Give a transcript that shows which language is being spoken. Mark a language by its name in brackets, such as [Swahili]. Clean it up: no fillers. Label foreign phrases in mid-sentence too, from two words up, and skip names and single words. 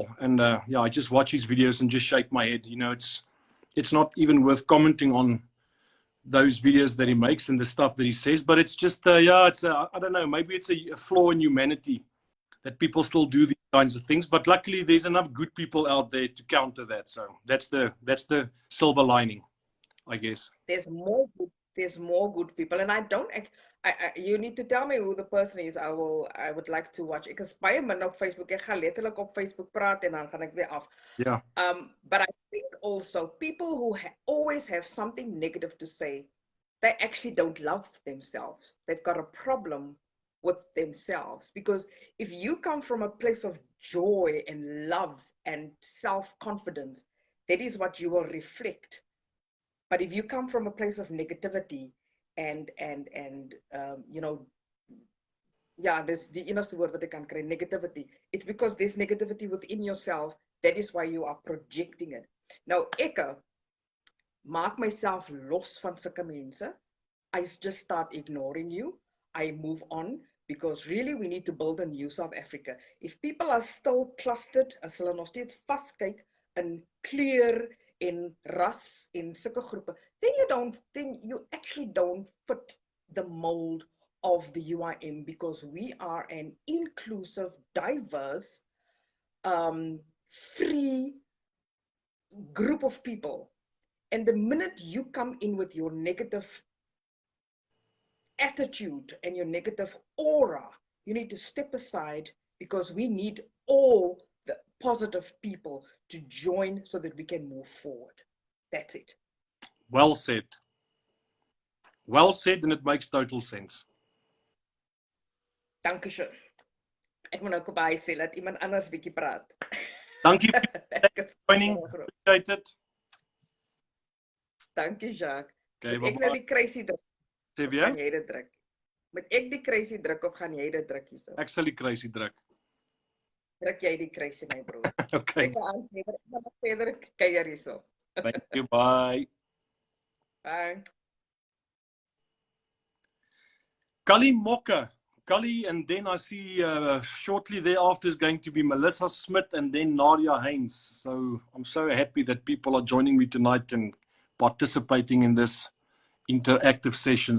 [English] And I just watch his videos and just shake my head. You know, it's not even worth commenting on those videos that he makes and the stuff that he says, but it's just I don't know, maybe it's a flaw in humanity that people still do these kinds of things, but luckily there's enough good people out there to counter that. So that's the silver lining, I guess. There's more good people, and you need to tell me who the person is. I would like to watch it, because [Afrikaans] baie min op Facebook, ek gaan letterlik op Facebook praat en dan gaan ek weer af. [English] Yeah. But I think also people who always have something negative to say, they actually don't love themselves. They've got a problem with themselves, because if you come from a place of joy and love and self-confidence, that is what you will reflect. But if you come from a place of negativity and you know, that's the [Afrikaans] innerste word wat ek kan kry, [English] negativity. It's because there's negativity within yourself. That is why you are projecting it. [Afrikaans] Nou ek maak myself los van sulke mense. [English] I just start ignoring you. I move on, because really we need to build a new South Africa. If people are still clustered, [Afrikaans] as hulle nog steeds vaskyk in kleur en ras en sulke groepe, [English] then you actually don't fit the mold of the UIM, because we are an inclusive, diverse, free group of people. And the minute you come in with your negative attitude and your negative aura, you need to step aside, because we need all the positive people to join so that we can move forward. That's it. Well said. Well said, and it makes total sense. [Afrikaans] Dankie schön. Ek moet nou kopie sê, laat iemand anders bietjie praat. Dankie vir joining. [English] Appreciate it. [Afrikaans] Dankie, Jacques. Okay, ek nou die crazy druk. Sê weer? Kan jy dit druk? Moet ek die kruisie druk of gaan jy dit druk hierso? Ek sal die kruisie druk. Druk jy die kruisie, my broer. Okay. Ek gaan verder kuier hierso. [English] Thank you. Bye. Bye. Kali Mokke. Kali, and then I see shortly thereafter is going to be Melissa Smith and then Nadia Haynes. So I'm so happy that people are joining me tonight and participating in this interactive session.